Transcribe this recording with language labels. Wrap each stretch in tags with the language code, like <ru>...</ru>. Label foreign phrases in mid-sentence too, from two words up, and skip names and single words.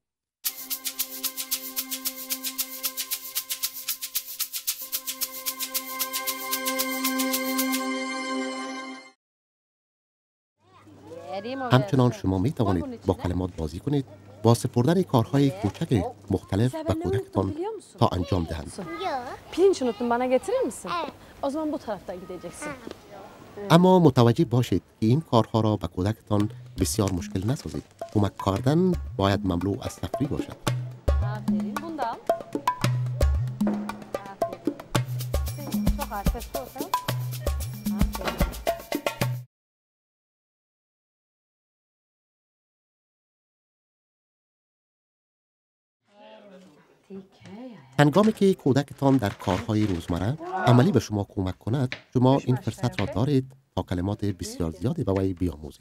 <fa>همچنان شما می توانید با کلمات بازی کنید با سپردن کارهای کوچک مختلف به کودکتان تا انجام دهند.</fa> <tr>Pirinç unuttum, bana getirir misin? O zaman bu taraftan gideceksin.</tr> <fa>اما متوجه باشید که این کارها را به کودکتان بسیار مشکل نسازید. کمک کردن باید مملو از تفریح باشد.</fa> <tr>Aferin. Bunu da al. Aferin. Çok hafif olsa. Aferin.</tr> <fa>هنگامی که کودکتان در کارهای روزمره عملی به شما کمک کند، شما این فرصت را دارید تا کلمات بسیار زیادی به وی بیاموزید.</fa>